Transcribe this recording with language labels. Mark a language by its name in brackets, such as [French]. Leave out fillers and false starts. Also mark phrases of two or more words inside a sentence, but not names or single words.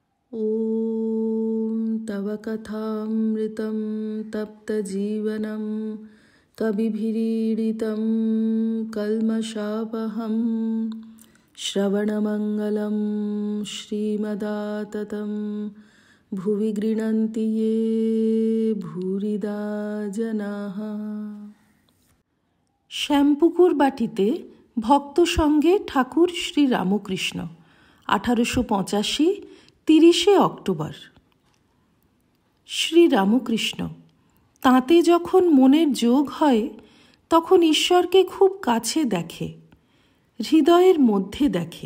[Sanskrit] ॐ तव कथामृतं तप्तजीवनं कविभिरीडितं कल्मषापहं श्रवणमङ्गलं श्रीमदाततं भुवि गृह्णन्ति ये भूरिदा जनाः। [Bangla] শ্যামপুকুর বাটিতে ভক্ত সঙ্গে ঠাকুর শ্রী রামকৃষ্ণ 1885 30 অক্টোবর। শ্রী রামকৃষ্ণ, তাঁতে যখন মনের যোগ হয় তখন ঈশ্বরকে খুব কাছে দেখে, হৃদয়ের মধ্যে দেখে।